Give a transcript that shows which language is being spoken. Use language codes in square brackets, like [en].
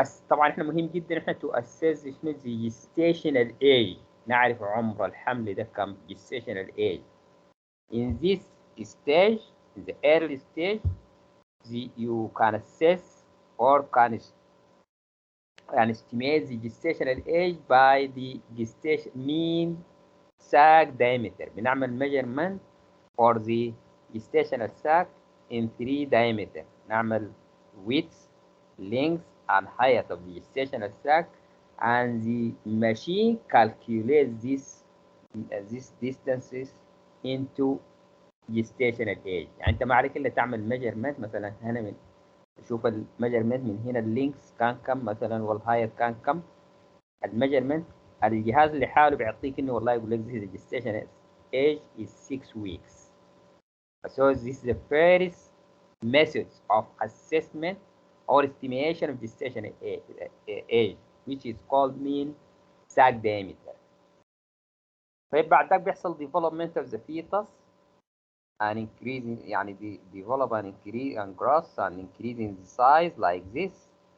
[ar] طبعا احنا مهم جدا احنا [en] to assess [ar] شنو [en] the gestational age. [ar] نعرف عمر الحمل ده كم gestational age. [en] In this stage, in the early stage, you can assess or can estimate the gestational age by the gestation mean sac diameter. بنعمل measurement for the gestational sac in 3 diameter. نعمل width, length, and height of the gestational sac, and the machine calculates these distances into gestational age. [ar] يعني انت ما عليك الا تعمل measurement. مثلا هنا من شوف الميجرمنت من هنا اللينكس كان كم مثلا والهايت كان كم. [en] الميجرمنت [ar] الجهاز لحاله بيعطيك انه والله يقول لك [en] this is the gestation age is 6 weeks. So this is the first method of assessment or estimation of gestation age, which is called mean sac diameter. [ar] طيب بعد ذاك بيحصل [en] development of the fetus and increasing يعني develop and increase and growth and increasing the size like this.